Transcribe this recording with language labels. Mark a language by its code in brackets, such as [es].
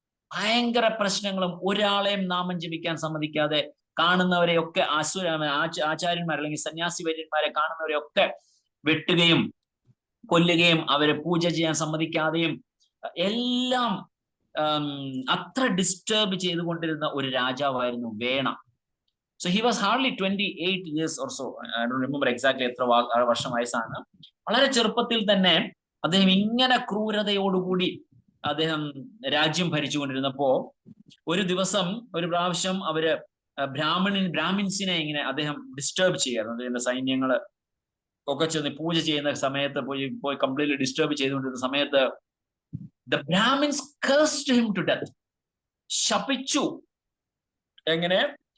[ml] ഭയങ്കര പ്രശ്നങ്ങളും, ഒരാളെയും നാമം ജപിക്കാൻ സമ്മതിക്കാതെ, കാണുന്നവരെയൊക്കെ ആചാര്യന്മാർ അല്ലെങ്കിൽ സന്യാസി വര്യന്മാരെ കാണുന്നവരെയൊക്കെ വെട്ടുകയും കൊല്ലുകയും അവരെ പൂജ ചെയ്യാൻ സമ്മതിക്കാതെയും എല്ലാം അത്ര ഡിസ്റ്റർബ് ചെയ്തുകൊണ്ടിരുന്ന ഒരു രാജാവായിരുന്നു വേണ. [en] So he was hardly 28 years or so. I don't remember exactly [ml] എത്ര വർഷം വയസ്സാണ്. വളരെ ചെറുപ്പത്തിൽ തന്നെ അദ്ദേഹം ഇങ്ങനെ ക്രൂരതയോടുകൂടി അദ്ദേഹം രാജ്യം ഭരിച്ചുകൊണ്ടിരുന്നപ്പോ ഒരു പ്രാവശ്യം അവര് ബ്രാഹ്മിൻസിനെ ഇങ്ങനെ അദ്ദേഹം ഡിസ്റ്റർബ് ചെയ്യായിരുന്നു. അദ്ദേഹത്തിന്റെ സൈന്യങ്ങള് ഒക്കെ ചെന്ന് പൂജ ചെയ്യുന്ന സമയത്ത് പോയി കംപ്ലീറ്റ്ലി ഡിസ്റ്റർബ് ചെയ്തുകൊണ്ടിരുന്ന സമയത്ത് [en] the Brahmins cursed him to death. [ml] ശപിച്ചു. എങ്ങനെ?